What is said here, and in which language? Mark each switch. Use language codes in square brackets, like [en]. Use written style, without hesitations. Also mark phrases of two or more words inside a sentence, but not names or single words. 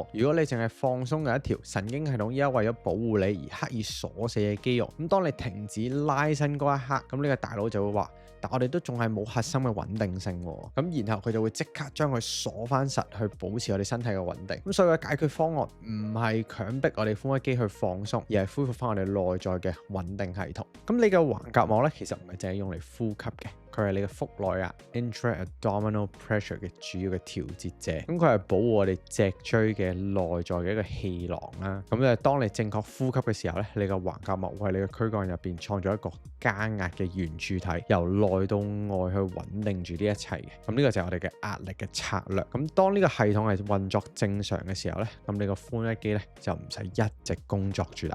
[yue] 如果你淨係放鬆嘅一條神經系統，依家為咗保護你而刻意鎖死嘅肌肉，咁當你停止拉伸嗰一刻，咁呢個大腦就會話，但我哋都仲係冇核心嘅穩定性喎。咁然後佢就會即刻將佢鎖翻實，去保持我哋身體嘅穩定。咁所以嘅解決方案唔係強迫我哋髖屈肌去放鬆，而係恢復翻我哋內在嘅穩定系統。咁你嘅橫膈膜咧，其實唔係淨係用嚟呼吸嘅，佢係你嘅腹內壓 [en] intra-abdominal pressure [yue] 嘅主要嘅調節者。咁佢係保護我哋脊椎嘅內在嘅一個氣囊啦。咁就當你正確呼吸嘅時候咧，你嘅橫膈膜為你嘅軀幹入邊創造一個加壓嘅圓柱體，由內到外去穩定住呢一切嘅。咁呢個就係我哋嘅壓力嘅策略。咁當呢個系統係運作正常嘅時候咧，咁你個髖屈肌咧就唔使一直工作住啦。